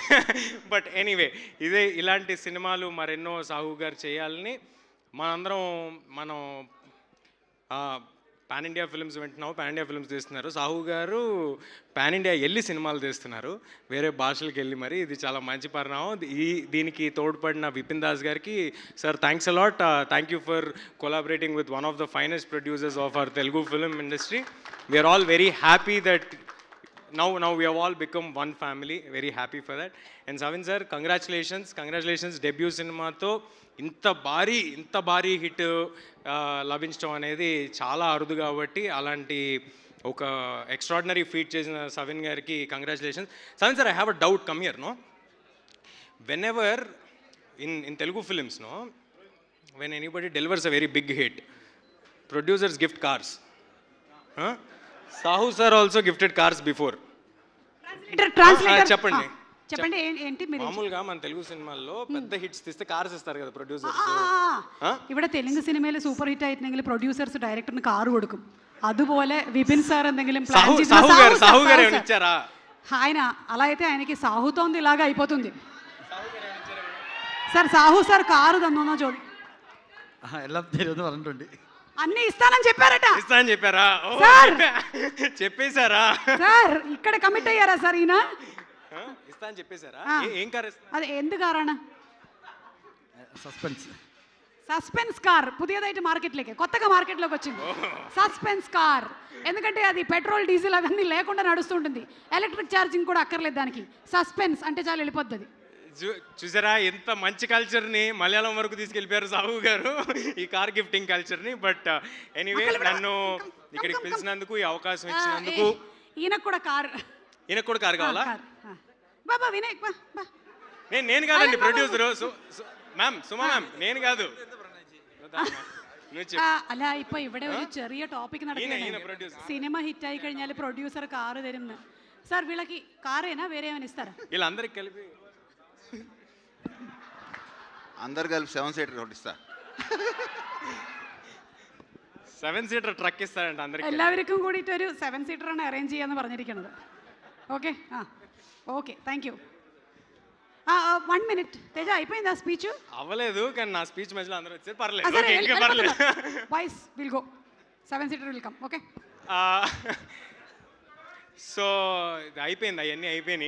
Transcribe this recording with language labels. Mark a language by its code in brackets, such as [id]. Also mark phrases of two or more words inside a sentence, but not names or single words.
[en] but anyway, [te] ఇలాంటి సినిమాలు మరెన్నో సాహు గారు చేయాలని మనం [en] pan India films [te] వింటున్నాము, [en] pan India films [te] తీస్తున్నారు. సాహు గారు [en] pan India [te] వెళ్ళి సినిమాలు తీస్తున్నారు, వేరే భాషలకు వెళ్ళి. మరి ఇది చాలా మంచి పరిణామం. దీనికి తోడ్పడిన విపిన్ దాస్ గారికి సార్ [en] thanks a lot. thank you for collaborating with one of the finest producers of our Telugu film industry. we are all very happy that now we have all become one family. Very happy for that. And Savin sir, congratulations debut cinema తో [te] ఇంత భారీ హిట్ లభించడం అనేది చాలా అరుదు. కాబట్టి అలాంటి ఒక [en] extraordinary feat [te] చేసిన సవిన్ గారికి కంగ్రాచులేషన్స్. సవిన్ సార్, [en] I have a doubt, come here. no, whenever in Telugu films, no, when anybody delivers a very big hit, producers gift cars. సాహు sir also gifted cars before. [te] ట్రాన్స్లేటర్ చెప్పండి. చెప్పండి ఏంటి మీరు మామూలుగా మన తెలుగు సినిమాల్లో పెద్ద హిట్స్ తీస్తే కార్స్ ఇస్తారు కదా ప్రొడ్యూసర్స్. [ml] ഇവിടെ തെലുങ്ക് സിനിമയിൽ സൂപ്പർ ഹിറ്റ് ആയിട്ടുണ്ടെങ്കിൽ പ്രൊഡ്യൂസേഴ്സ് ഡയറക്ടറിന് കാർ കൊടുക്കും. അതുപോലെ വിപിൻ സാർ എന്തെങ്കിലും ప్లాన్ [te] సాహు గారు ఏమైనా ఇచ్చారా? ఆయన అలా అయితే ఆయనకి సాహుతోంది ఇలాగా అయిపోతుంది. సార్ సాహు సార్ కారు తന്നోనో చూడండి. [ml] എല്ലാം തരുമെന്ന് പറഞ്ഞിട്ടുണ്ട്. [te] అన్ని ఇస్తానని చెప్పారట. ఇస్తానని చెప్పారా? సార్ చెప్పేశారా? సార్ ఇక్కడ కమిట్ అయ్యారా సార్ ఈయన? ఇస్తానని చెప్పేశారా? ఏం కార్ ఇస్తారు? [ml] అది എന്ത് കാറാണ്? [te] సస్పెన్స్ కార్ పుതിయదైతే మార్కెట్లోకి కొత్తగా మార్కెట్లోకి వచ్చింది సస్పెన్స్ కార్. ఎందుకంటే అది పెట్రోల్ డీజిల్ అవన్నీ లేకుండా నడుస్తుంటుంది. ఎలక్ట్రిక్ ఛార్జింగ్ కూడా అక్కర్లేదు దానికి. సస్పెన్స్ అంటే చాలా వెళ్ళిపోద్ది. చూసారా ఎంత మంచి కల్చర్ని మలయాళం వరకు తీసుకెళ్ళిపోయారు సాహు గారు ఈ కార్ గిఫ్టింగ్ కల్చర్ని. బట్ ఎనీవే నన్ను ఇక్కడికి పిలిచినందుకు, ఈ అవకాశం ఇచ్చినందుకు. ఈయనకు కూడా కార్. ఈయనకు కూడా కార్ కావాలా? బాబా వినాయక్ బా. నేను కాదండి ప్రొడ్యూసర్. మ్యామ్ సుమా మ్యామ్ నేను కాదు. [ml] അല്ല ഇപ്പൊ ഇവിടെ ഒരു ചെറിയ ടോപ്പിക് നടക്കുകയാണ്. സിനിമ ഹിറ്റ് ആയി കഴിഞ്ഞാൽ പ്രൊഡ്യൂസർ കാറ് തരുന്നു. [te] సార్ వీళ్ళకి కారేనా వేరే ఏమైనా ఇస్తారా? వీళ్ళందరికి కలిపి అందరు కలిపి 7 సీటర్ ఒకటి ఇస్తా. 7 [en] seater truck [te] ഇస్తారంట అందరికి. [ml] എല്ലാവർക്കും കൂടിയിട്ട് ഒരു 7 സീറ്റർ ആണ് അറേഞ്ച് ചെയ്യാന്ന് പറഞ്ഞിരിക്കുന്നത്. [en] okay okay thank you. 1 minute [te] తేజ అయిపోయిందా స్పీచ్? అవ్వలేదు కానీ నా స్పీచ్ మధ్యలో అందరూ వచ్చారు. పర్లేదు. [en] boys will go. 7 seater will come. okay. [te] సో ఇది అయిపోయింది, అవన్నీ అయిపోయినాయి.